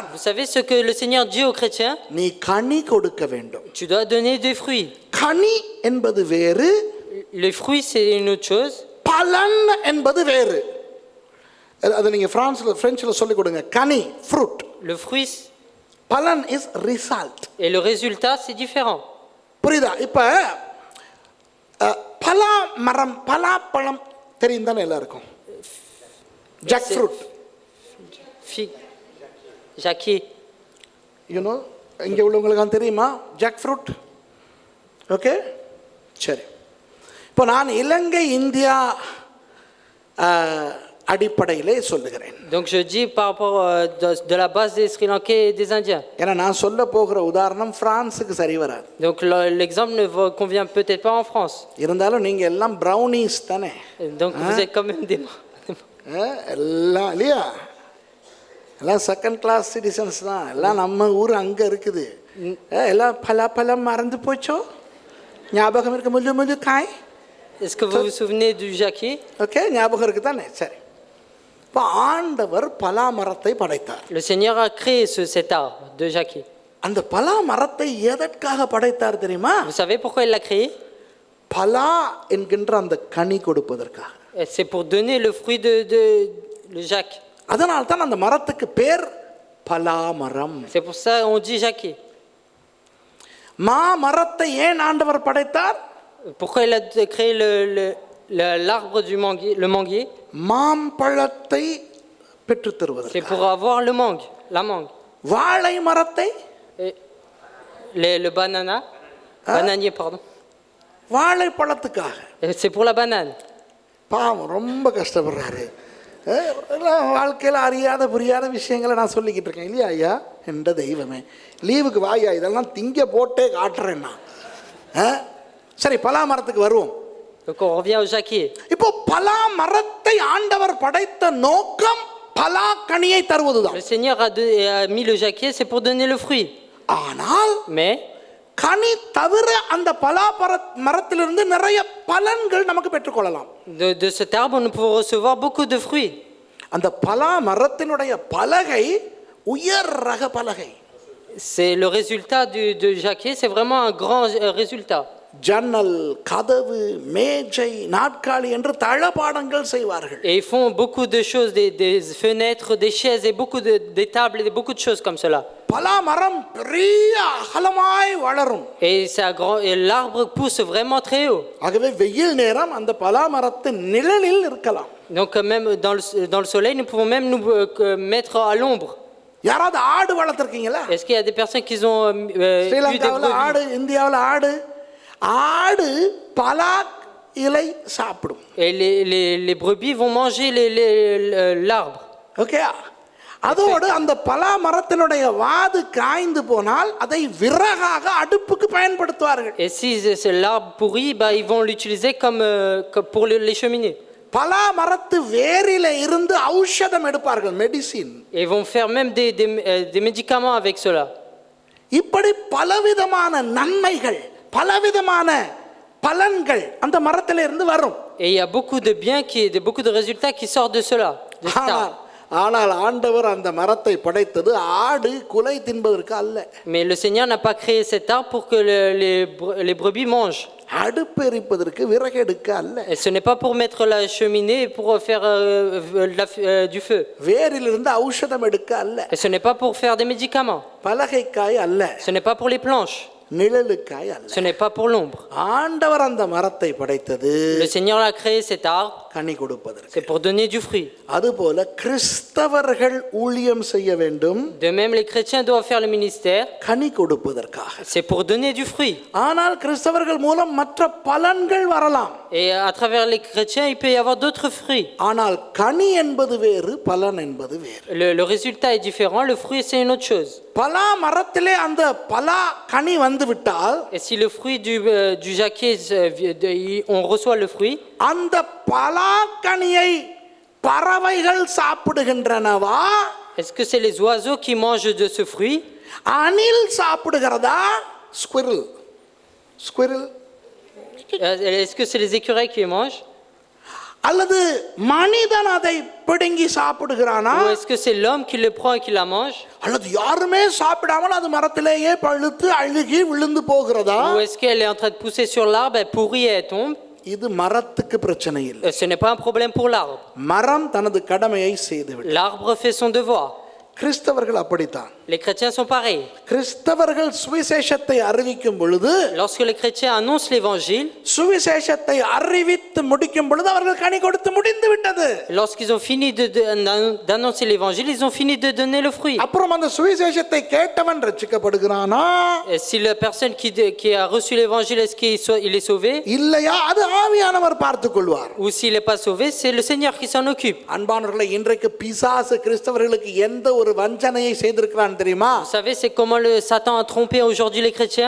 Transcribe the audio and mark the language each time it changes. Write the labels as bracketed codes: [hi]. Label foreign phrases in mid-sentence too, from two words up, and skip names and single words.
[fr] Vous savez ce que le Seigneur dit aux chrétiens? [ta] நீ கனி கொடுக்க வேண்டும். [fr] Tu dois donner des fruits. [ta] கனி என்பது வேறு, [fr] Les fruits, c'est une autre chose. [ta] பலன் என்பது வேறு. அது நீங்க பிரெஞ்சில் சொல்லிக் கொடுங்க. கனி, ஃப்ரூட். [fr] Le fruit [en] பலன் is result. [fr] et le résultat, c'est différent. [ta] புரியுதா? இப்ப பலா மரம், பலாப்பழம் தெரியும் தானே எல்லாருக்கும்? [en] jack fruit. [fr] Figue, jacquier. [ta] யூனோ, இங்கே உள்ளவங்களுக்கு தெரியுமா [en] jack fruit? [ta] ஓகே, சரி. இப்போ நான் இலங்கை இந்தியா அடிப்படையிலே சொல்லுகிறேன். [fr] Donc je dis par rapport de la base des Sri Lankais et des Indiens. [ta] ஏன்னா நான் சொல்ல போகிற உதாரணம் பிரான்ஸுக்கு சரி வராது. [fr] Donc l'exemple ne vous convient peut-être pas en France. [ta] இருந்தாலும் நீங்க எல்லாம் ப்ரௌனிஸ் தானே? [fr] Donc vous êtes quand même des [ta] எல்லாம் இல்லையா? எல்லாம் [en] second class citizens [ta] தான். எல்லாம் நம்ம ஊர் அங்கே இருக்குது. எல்லாம் பலாப்பழம் மறந்து போச்சோ? ஞாபகம் இருக்க முள்ளு முள்ளு காய்? [fr] Est-ce que vous vous souvenez du jacquier? [ta] ஓகே, ஞாபகம் இருக்கு தானே? சரி. இப்போ ஆண்டவர் பலா மரத்தை படைத்தார். [fr] Le Seigneur a créé cet arbre de jacquier. [ta] அந்த பலா மரத்தை எதற்காக படைத்தார் தெரியுமா? [fr] Vous savez pourquoi il l'a créé? [ta] பலா என்கின்ற அந்த கனி கொடுப்பதற்காக. [fr] C'est pour donner le fruit de le jacques. [ta] அதனால தான் அந்த மரத்துக்கு பேர் பலா மரம். [fr] C'est pour ça on dit jacquier. [ta] மா மரத்தை ஏன் ஆண்டவர் படைத்தார்? [fr] Pourquoi il a créé l'arbre du manguier, le manguier? [ta] மாம்பழத்தை பெற்று தருவதற்கு. [fr] C'est pour avoir le mangue, la mangue. [ta] வாழை மரத்தை, [fr] Et le banana, bananier pardon. [ta] வாழைப்பழத்துக்காக. [fr] Et c'est pour la banane. [ta] பாவம், ரொம்ப கஷ்டப்படுறாரு. வாழ்க்கையில் அறியாத புரியாத விஷயங்களை நான் சொல்லிக்கிட்டு இருக்கேன் இல்லையா ஐயா? என்ற தெய்வமே, லீவுக்கு வாயா, இதெல்லாம் திங்க போட்டே காட்டுறேன்னா. சரி, பலா மரத்துக்கு வருவோம். [fr] Donc on revient au jacquier. [ta] இப்போ பலா மரத்தை ஆண்டவர் படைத்த நோக்கம் பலா கனியை தருவதுதான். [fr] Le Seigneur a mis le jacquier, c'est pour donner le fruit. [ta] ஆனால் [fr] Mais [ta] கனி தவிர அந்த பலா மரத்திலிருந்து நிறைய பலன்கள் நமக்கு பெற்றுக்கொள்ளலாம். [fr] de cet arbre nous pouvons recevoir beaucoup de fruits. [ta] அந்த பலா மரத்தினுடைய பலகை உயர் ரக பலகை. [fr] C'est le résultat du jacquier, c'est vraiment un grand résultat. [ta] ஜன்னல், கதவு, மேஜை, நாற்காலி என்று தளபாடங்கள் செய்வார்கள். [fr] Et ils font beaucoup de choses, des fenêtres, des chaises et beaucoup des tables et beaucoup de choses comme cela. [ta] பலா மரம் பெரிய அகலமாய் வளரும். [fr] Et l'arbre pousse vraiment très haut. [ta] ஆகவே வெயில் நேரம் அந்த பலா மரத்தின் நிழலில் இருக்கலாம். [fr] Donc même dans le soleil, nous pouvons même nous mettre à l'ombre. [ta] யாராவது ஆடு வளர்த்திருக்கீங்களா? [fr] Est-ce qu'il y a des personnes qui ont eu des [ta] ஸ்ரீலங்காவில் ஆடு, இந்தியாவில் ஆடு. ஆடு பலா இலை சாப்பிடும். [fr] Et les brebis vont manger l'arbre. [ta] ஓகே, அதோடு அந்த பலா மரத்தினுடைய வாது காய்ந்து போனால் அதை விறகாக அடுப்புக்கு பயன்படுத்துவார்கள். [fr] Et si l'arbre pourrit, ils vont l'utiliser comme pour les cheminées. [ta] பலா மரத்து வேரில இருந்து ஔஷதம் எடுப்பார்கள், மெடிசின். [fr] Et ils vont faire même des médicaments avec cela. [ta] இப்படி பலவிதமான நன்மைகள், பலவிதமான பலன்கள் அந்த மரத்தில இருந்து வரும். [fr] Et il y a beaucoup de biens beaucoup de résultats qui sortent de cela. De cet arbre. [ta] ஆனால் ஆண்டவர் அந்த மரத்தை படைத்தது ஆடு குலை தின்பதற்கு அல்ல. [fr] Mais le Seigneur n'a pas créé cet arbre pour que les brebis mangent. [ta] அடுப்பு எரிப்பதற்கு விறகு எடுக்க அல்ல. [fr] Et ce n'est pas pour mettre la cheminée et pour faire du feu. [ta] வேரிலிருந்து ஔஷதம் எடுக்க அல்ல. [fr] Et ce n'est pas pour faire des médicaments. [ta] பலகைக்காய் அல்ல. [fr] Ce n'est pas pour les planches. [ta] நிழலுக்காய் அல்ல. [fr] Ce n'est pas pour l'ombre. [ta] ஆண்டவர் அந்த மரத்தை படைத்தது [fr] Le Seigneur a créé cet arbre. [ta] கனி கொடுப்பதற்கு. [fr] C'est pour donner du fruit. [ta] அதுபோல கிறிஸ்தவர்கள் ஊழியம் செய்ய வேண்டும். [fr] De même les chrétiens doivent faire le ministère. [ta] கனி கொடுப்பதற்காக. [fr] C'est pour donner du fruit. [ta] ஆனால் கிறிஸ்தவர்கள் மூலம் மற்ற பலன்கள் வரலாம். [fr] Et à travers les chrétiens, il peut y avoir d'autres fruits. [ta] ஆனால் கனி என்பது வேறு, பலன் என்பது வேறு. [fr] Le résultat est différent, le fruit c'est une autre chose. [ta] பலா மரத்திலே அந்த பலா கனி வந்து விட்டால் [fr] Et si le fruit du jacquier, on reçoit le fruit, [ta] அந்த பலா கனியை பறவைகள் சாப்பிடுகின்றனவா, [fr] est-ce que c'est les oiseaux qui mangent de ce fruit? [ta] அணில் சாப்பிடுகிறதா, [en] squirrel squirrel [fr] Est-ce que c'est les écureuils qui mangent? [ta] அல்லது மனிதன் அதை பிடுங்கி சாப்பிடுகிறானா, [fr] Ou est-ce que c'est l'homme qui le prend et qui la mange? [ta] அல்லது யாருமே சாப்பிடாமல் அது மரத்திலேயே பழுத்து அழுகி விழுந்து போகிறதா? [fr] Ou est-ce qu'elle est en train de pousser sur l'arbre, elle pourrit et elle tombe? [ta] இது மரத்துக்கு பிரச்சனை இல்லை. [fr] Ce n'est pas un problème pour l'arbre. [ta] மரம் தனது கடமையை செய்துவிட்டது. [fr] L'arbre fait son devoir. [ta] கிறிஸ்தவர்கள் அப்படித்தான். [fr] Les chrétiens sont pareils. [ta] கிறிஸ்தவர்கள் சுவிசேஷத்தை அறிவிக்கும் பொழுது, [fr] Lorsque les chrétiens annoncent l'évangile, [ta] சுவிசேஷத்தை அறிவித்து முடிக்கும் பொழுது அவர்கள் கனி கொடுத்து முடிந்து விட்டது. [fr] lorsqu'ils ont fini d'annoncer l'évangile, ils ont fini de donner le fruit. [ta] அப்புறம் அந்த சுவிசேஷத்தை கேட்டவன் ரட்சிக்கப்படுகிறானா [fr] Et si la personne qui a reçu l'évangile, est-ce qu'il est sauvé? [ta] இல்லையா, அது ஆவியானவர் பார்த்துக் கொள்வார். [fr] Ou s'il n'est pas sauvé, c'est le Seigneur qui s'en occupe. [ta] அன்பானவர்களே, இன்றைக்கு பிசாசு கிறிஸ்தவர்களுக்கு எந்த ஒரு வஞ்சனையை செய்திருக்கிறான் தெரியுமா? [fr] Vous savez, c'est comment Satan a trompé aujourd'hui les chrétiens?